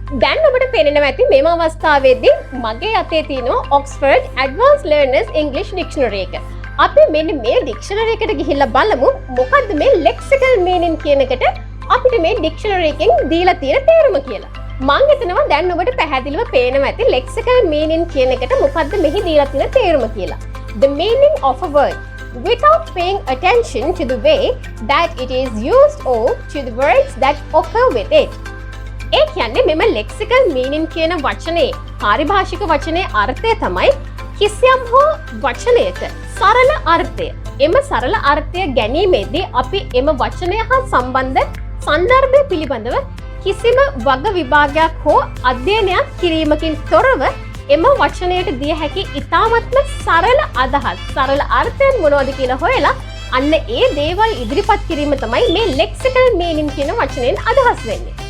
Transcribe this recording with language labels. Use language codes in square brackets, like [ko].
[si] දැන් ඔබට පේනවා ඇති මෙම අවස්ථාවේදී මගේ අතේ තියෙනවා Oxford Advanced Learners English Dictionary එක. අපි මෙන්න මේ ඩික්ෂනරි එකට ගිහිල්ලා බලමු මොකද්ද මේ ලෙක්සිකල් මීනින් කියන එකට අපිට මේ ඩික්ෂනරි එකෙන් දීලා තියෙන තේරුම කියලා. මම හිතනවා දැන් ඔබට පැහැදිලිව පේනවා ඇති ලෙක්සිකල් මීනින් කියන එකට මොකද්ද මෙහි දීලා තියෙන තේරුම කියලා. [en] The meaning of a word without paying attention to the way that it is used or to the words that occur with it. [si] ඒ කියන්නේ මෙම ලෙක්සිකල් මීනින් කියන වචනේ පාරිභාෂික වචනේ අර්ථය තමයි කිසියම් හෝ වචනයක සරල අර්ථය. එම සරල අර්ථය ගැනීමේදී අපි එම වචනය හා සම්බන්ධ සන්දර්භය පිළිබඳව කිසිම වග විභාගයක් හෝ අධ්‍යයනයක් කිරීමකින් තොරව එම වචනයට දිය හැකි ඉතාමත්ම සරල අදහස් සරල අර්ථයන් මොනවද කියලා හොයලා අන්න ඒ දේවල් ඉදිරිපත් කිරීම තමයි මේ ලෙක්සිකල් මීනින් කියන වචනයෙන් අදහස් වෙන්නේ.